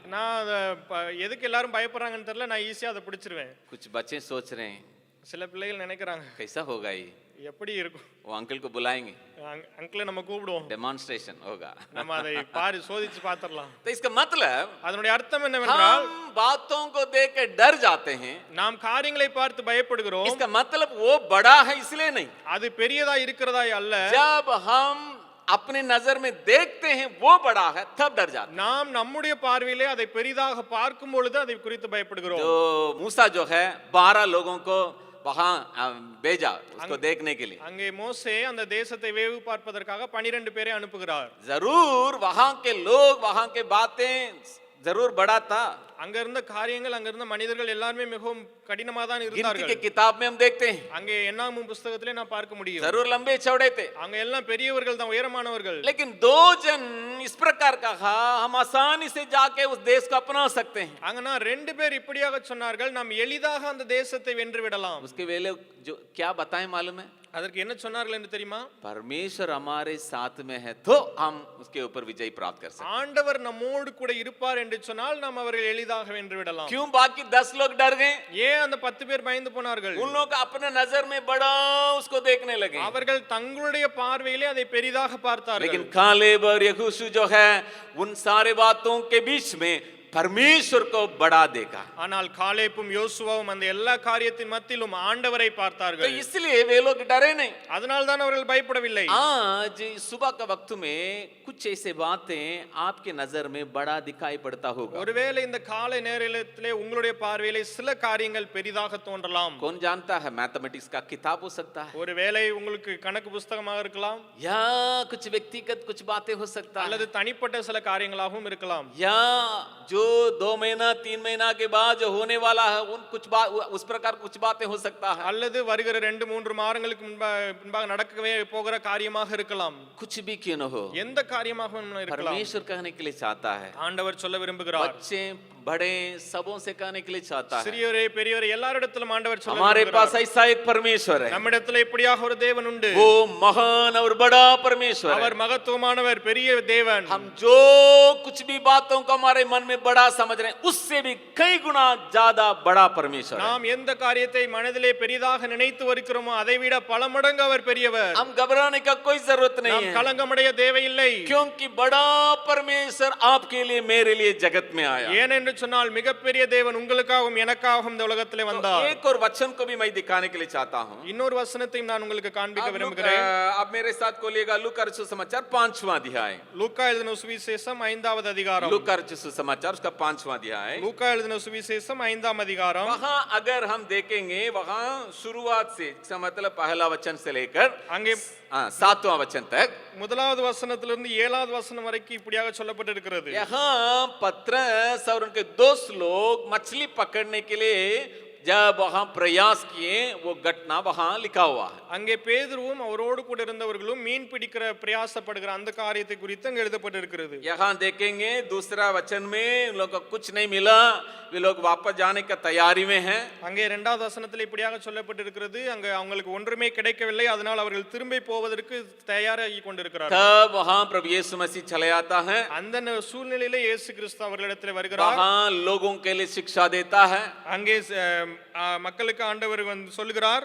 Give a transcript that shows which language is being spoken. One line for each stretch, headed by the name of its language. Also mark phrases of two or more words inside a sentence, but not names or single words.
Tamil: நான் எதுக்கு எல்லாரும் பயப்படுறாங்கன்னு தெரியல, நான் ஈஸியா அதை பிடிச்சிருவேன்.
Hindi: कुछ बच्चे सोच रहे हैं
Tamil: சில பிள்ளைகள் நினைக்கிறாங்க
Hindi: कैसा होगा ये,
Tamil: எப்படி இருக்கும்,
Hindi: वो अंकल को बुलाएंगे
Tamil: அங்கிளை நம்ம கூப்பிடுவோம்,
Hindi: डेमोन्स्ट्रेशन होगा।
Tamil: நம்ம அதை சோதிச்சு பார்த்திடலாம்.
Hindi: तो इसका मतलब
Tamil: அதனுடைய அர்த்தம் என்னவென்றால்
Hindi: हम बातों को देख के डर जाते हैं,
Tamil: நாம் காரியங்களை பார்த்து பயப்படுகிறோம்.
Hindi: इसका मतलब वो बड़ा है इसलिए नहीं,
Tamil: அது பெரியதா இருக்கிறதா அல்ல,
Hindi: जब हम अपने नजर में देखते हैं वो बड़ा है तब डर जाते हैं।
Tamil: நாம் நம்முடைய பார்வையிலே அதை பெரிதாக பார்க்கும் பொழுது அதை குறித்து பயப்படுகிறோம்.
Hindi: जो मूसा जो है 12 लोगों को वहां भेजा उसको देखने के लिए,
Tamil: அங்கே மோசே அந்த தேசத்தை வேவு பார்ப்பதற்காக 12 பேரை அனுப்புகிறார்.
Hindi: जरूर वहां के लोग वहां के बातें जरूर बड़ा था।
Tamil: அங்க இருந்த காரியங்கள், அங்க இருந்த மனிதர்கள் எல்லாரும் மிகவும் கடினமா தான்
Hindi: गिनती
Tamil: இருந்தார்கள்.
Hindi: के किताब में हम देखते हैं
Tamil: அங்கே என்னாகும் புத்தகத்திலே நான் பார்க்க முடியும்,
Hindi: जरूर लंबे चौड़े थे,
Tamil: அங்க எல்லாம் பெரியவர்கள் தான், உயரமானவர்கள்.
Hindi: लेकिन 2 जन इस प्रकार कहा हम आसानी से जाके उस देश को अपना सकते हैं।
Tamil: அங்கனா 2 பேர் இப்படியாக சொன்னார்கள், நாம் எளிதாக அந்த தேசத்தை வென்று விடலாம்.
Hindi: उसके वेले जो क्या बताएं मालूम है,
Tamil: அதற்கு என்ன சொன்னார்கள் என்று தெரியுமா?
Hindi: परमेश्वर हमारे साथ में है तो हम उसके ऊपर विजय प्राप्त कर सकते हैं।
Tamil: ஆண்டவர் நம்மோடு கூட இருப்பார் என்று சொன்னால் நாம் அவர்கள் எளிதாக வென்று விடலாம்.
Hindi: क्यों बाकी 10 लोग डर गए?
Tamil: ஏன் அந்த 10 பேர் பயந்து போனார்கள்?
Hindi: उन लोग अपने नजर में बड़ा उसको देखने लगे,
Tamil: அவர்கள் தங்களுடைய பார்வையிலே அதை பெரிதாக பார்த்தார்கள்.
Hindi: लेकिन कालेब और यहोशू जो है उन सारे बातों के बीच में परमेश्वर को बड़ा देखा।
Tamil: ஆனால் காலேப்பும் யோசுவாவும் அந்த எல்லா காரியத்தின் மத்தியிலும் ஆண்டவரை
Hindi: तो
Tamil: பார்த்தார்கள்.
Hindi: इसलिए वे लोग डरे नहीं।
Tamil: அதனால் தான் அவர்கள் பயப்படவில்லை.
Hindi: आज सुबह का वक्त में कुछ ऐसे बातें आपके नजर में बड़ा दिखाई पड़ता होगा।
Tamil: ஒருவேளை இந்த காலை நேரத்திலே உங்களுடைய பார்வையிலே சில காரியங்கள் பெரிதாக தோன்றலாம்.
Hindi: कौन जानता है, मैथमेटिक्स का किताब हो सकता है,
Tamil: ஒருவேளை உங்களுக்கு கணக்கு புத்தகமாக இருக்கலாம்,
Hindi: या कुछ व्यक्तिगत कुछ बातें हो सकता है,
Tamil: அல்லது தனிப்பட்ட சில காரியங்களாகவும் இருக்கலாம்,
Hindi: या जो 2 महीना 3 महीना के बाद जो होने वाला है उन कुछ बात उस प्रकार कुछ बातें हो सकता है,
Tamil: அல்லது வருகிற 2-3 மாதங்களுக்கு முன்பாக நடக்கவே போகிற காரியமாக இருக்கலாம்.
Hindi: कुछ भी क्यों न हो,
Tamil: எந்த காரியமாக இருக்கலாம்,
Hindi: परमेश्वर कहने के लिए चाहता है
Tamil: ஆண்டவர் சொல்ல விரும்புகிறார்.
Hindi: बच्चे बड़े सबों से कहने के लिए चाहता है,
Tamil: சிறியோரே பெரியோரே எல்லாரிடத்திலும் ஆண்டவர் சொல்ல
Hindi: हमारे पास
Tamil: விரும்புகிறார்.
Hindi: ऐसा एक परमेश्वर है,
Tamil: நம்மிடத்தில் இப்படியாக ஒரு தேவன் உண்டு.
Hindi: वो महान और बड़ा परमेश्वर है.
Tamil: அவர் மகத்துவமானவர், பெரிய தேவன்.
Hindi: हम जो कुछ भी बातों को हमारे मन में बड़ा समझ रहे हैं, उससे भी कई गुना ज्यादा बड़ा परमेश्वर है.
Tamil: நாம் எந்த காரியத்தை மனதிலே பெரிதாக நினைத்து வருகிறோமோ அதை விட பல மடங்கு அவர் பெரியவர்.
Hindi: हम घबराने का कोई जरूरत नहीं
Tamil: நாம்
Hindi: है,
Tamil: கலங்கமடைய தேவையில்லை.
Hindi: क्योंकि बड़ा परमेश्वर आपके लिए मेरे लिए जगत में आया.
Tamil: ஏனென்று சொன்னால் மிகப்பெரிய தேவன் உங்களுக்காகவும் எனக்காகவும் இந்த உலகத்திலே
Hindi: तो
Tamil: வந்தார்.
Hindi: एक और वचन को भी मैं दिखाने के लिए चाहता हूँ.
Tamil: இன்னொரு வசனத்தையும் நான் உங்களுக்கு காண்பிக்க
Hindi: आप
Tamil: விரும்புகிறேன்.
Hindi: आप मेरे साथ खोलिएगा लूका रचित सुसमाचार 5वां अध्याय.
Tamil: லூக்கா எழுதின சுவிசேஷம் 5வது அதிகாரம்.
Hindi: लूका रचित सुसमाचार उसका 5वां अध्याय.
Tamil: லூக்கா எழுதின சுவிசேஷம் 5ஆம் அதிகாரம்.
Hindi: वहां अगर हम देखेंगे, वहां शुरुआत से, इसका मतलब पहला वचन से लेकर
Tamil: அங்கே
Hindi: 7वां वचन तक,
Tamil: முதலாவது வசனத்திலிருந்து 7வது வசனம் வரைக்கும் இப்படியாக சொல்லப்பட்டிருக்கிறது.
Hindi: यहाँ पतरस और उनके दोस्त लोग मछली पकड़ने के लिए जब वहां प्रयास किए, वो घटना वहां लिखा हुआ है.
Tamil: அங்கே பேதுருவும் அவரோடு கூட இருந்தவர்களும் மீன் பிடிக்கிற பிரயாசப்படுகிற அந்த காரியத்தை குறித்து அங்கே எழுதப்பட்டிருக்கிறது.
Hindi: यहाँ देखेंगे दूसरा वचन में उन लोग को कुछ नहीं मिला, वे लोग वापस जाने का तैयारी में हैं.
Tamil: அங்கே 2வது வசனத்தில் இப்படியாக சொல்லப்பட்டிருக்கிறது, அங்கே அவங்களுக்கு ஒன்றுமே கிடைக்கவில்லை, அதனால் அவர்கள் திரும்பி போவதற்கு தயாராகி கொண்டிருக்கிறார்கள்.
Hindi: तब वहां प्रभु यीशु मसीह चले आता है,
Tamil: அந்த சூழ்நிலையிலே இயேசு கிறிஸ்து அவர்களிடத்தில் வருகிறார்.
Hindi: वहां लोगों के लिए शिक्षा देता है.
Tamil: அங்கே மக்களுக்கு ஆண்டவர் வந்து சொல்லுகிறார்.